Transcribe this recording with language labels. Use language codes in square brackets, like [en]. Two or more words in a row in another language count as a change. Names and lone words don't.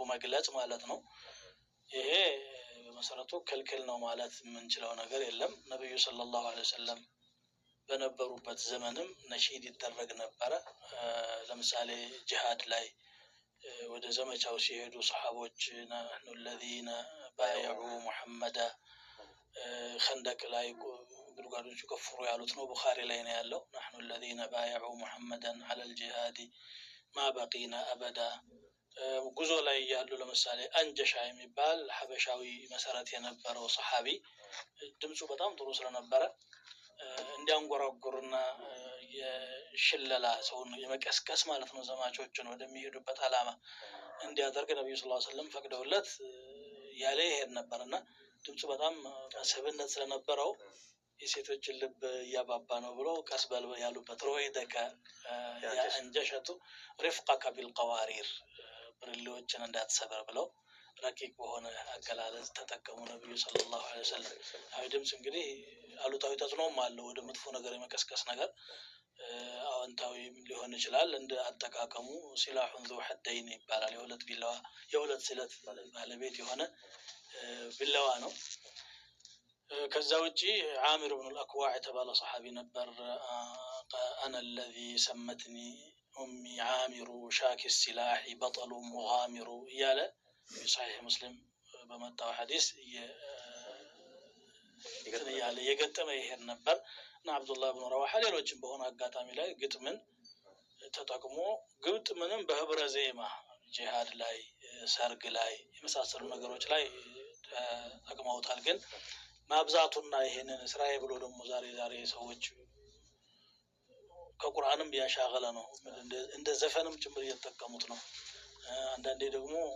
[am] መግለጽ ማለት ነው ይሄ በመሰረቱ ክልክል ነው ማለት የምንችለው ነገር የለም ነብዩ [ar] صلى الله عليه وسلم [am] በነበሩበት ዘመንም ነሺድ ይደረግ ነበር ለምሳሌ ጂሃድ ላይ ወደ ዘመቻው ሲሄዱ ሰሃቦች [ar] نحن الذين بايعوا محمد [am] خندق ላይ ጉድጓዶቹ ከፍሩ ያሉት ነው ቡኻሪ ላይ ነው ያለው [ar] نحن الذين بايعوا محمدا على الجهاد ما بقينا ابدا [am] ጉዞ ላይ ያሉ ለምሳሌ አንጀሻ የሚባል ሐበሻዊ መሰረት የነበረው ሰሃቢ ድምጹ በጣም ጥሩ ስለነበረ እንዲያንጎራጉርና የሽለላ ሰውን የመቀስቀስ ማለት ነው ዘማቾችን ወደሚሄዱበት አላማ እንዲያደርግ ነብዩ [ar] صلى الله عليه وسلم [am] ፈቅደውለት ያለ ይሄድ ነበርና ድምጹ በጣም መስህብነት ስለነበረው የሴቶችን ልብ ያባባ ነው ብሎ ቀስበል ያሉበት [ar] رويدك أنجشة رفقك بالقوارير [am] ብርሌዎችን እንዳትሰበር ብለው ረቂቅ በሆነ አገላለጽ ተጠቀሙ ነብዩ ሰለላሁ [ar] عليه وسلم [am] አይደምስ እንግዲህ አሉታዊ ተጽዕኖም አለው ወደ መጥፎ ነገር የመቀስቀስ ነገር አዎንታዊ ሊሆን ይችላል እንደ አጠቃቀሙ ሲላሁን [ar] ذو حدين [am] ይባላል የሁለት ስለት ባለቤት የሆነ ቢላዋ ነው ከዛ ውጪ عامر بن الاكوع የተባለ ሰሃቢ ነበር [ar] انا الذي سمتني امي عامر شاك السلاح بطل مغامر ياله في صحيح مسلم [am] በመጣው ሐዲስ ያለ የገጠመ ይሄን ነበር እና አብዱላህ ኢብኑ ረዋሃ ሌሎችም በሆነ አጋጣሚ ላይ ግጥምን ተጠቅሞ ግጥምንም በህብረ ዜማ ጂሃድ ላይ ሰርግ ላይ የመሳሰሉ ነገሮች ላይ ተጠቅመውታል ግን ማብዛቱና ይሄንን እስራኤ ብሎ ደግሞ ዛሬ ሰዎች ከቁርአንም ያሻገለ ነው እንደ ዘፈንም ጭምር እየተጠቀሙት ነው አንዳንዴ ደግሞ